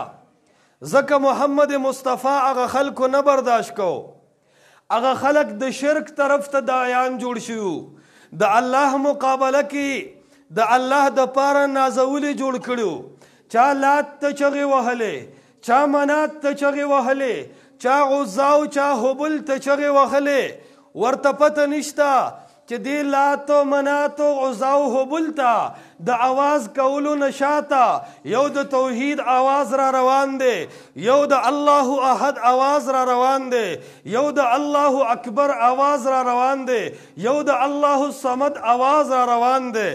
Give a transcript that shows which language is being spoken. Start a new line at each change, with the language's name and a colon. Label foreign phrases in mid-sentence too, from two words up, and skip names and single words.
Pashto: ځکه محمد مصطفی هغه خلکو نه برداشت کو، هغه خلک د شرک طرف ته داعیان جوړ شوي، د الله مقابله کې د الله د پاره نازولي جوړ کړي. چا لات ته چغې وهلې، چا منات ته چغې وهلې، چا عزا او چا هبل ته چغې وهلې، ورته پته نشته چې دی لات و منات و عزا و هبل ته د اواز کولو نشاته یو د توحید اواز را روان دی، یو د
Arabic: الله احد
Pashto: اواز را روان دی، یو د
Arabic: الله اکبر
Pashto: اواز را روان دی، یو د
Arabic: الله الصمد
Pashto: اواز را روان دی.